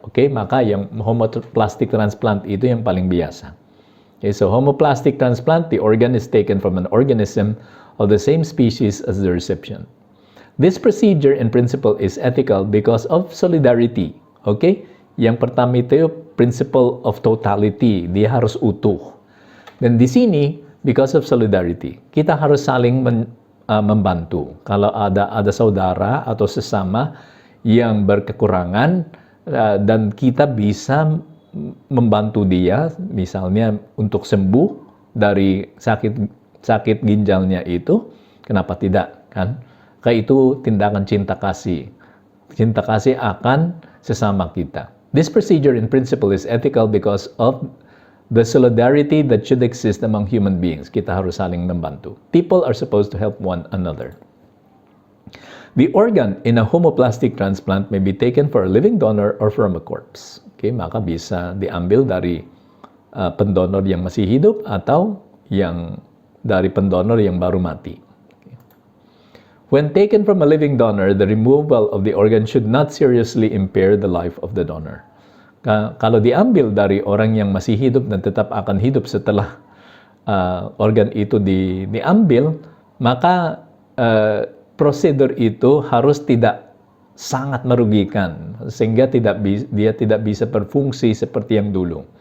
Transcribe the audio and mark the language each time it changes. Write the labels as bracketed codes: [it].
[id] Oke, maka yang homoplastic transplant itu yang paling biasa. [en] Okay, so homoplastic transplant, the organ is taken from an organism of the same species as the recipient. This procedure in principle is ethical because of solidarity. [id] Okay? Yang pertama itu [en] principle of totality, [id] dia harus utuh. Dan di sini [en] because of solidarity, [id] kita harus saling membantu. Kalau ada saudara atau sesama yang berkekurangan dan kita bisa membantu dia, misalnya untuk sembuh dari sakit ginjalnya itu, kenapa tidak, kan? Kayak itu tindakan cinta kasih akan sesama kita. [en] This procedure in principle is ethical because of the solidarity that should exist among human beings. [id] Kita harus saling membantu. [en] People are supposed to help one another. The organ in a homoplastic transplant may be taken for a living donor or from a corpse. [id] Okay, maka bisa diambil dari pendonor yang masih hidup atau yang dari pendonor yang baru mati. [en] Okay. When taken from a living donor, the removal of the organ should not seriously impair the life of the donor. [id] Kalau diambil dari orang yang masih hidup dan tetap akan hidup setelah organ itu diambil, maka prosedur itu harus tidak sangat merugikan sehingga dia tidak bisa berfungsi seperti yang dulu.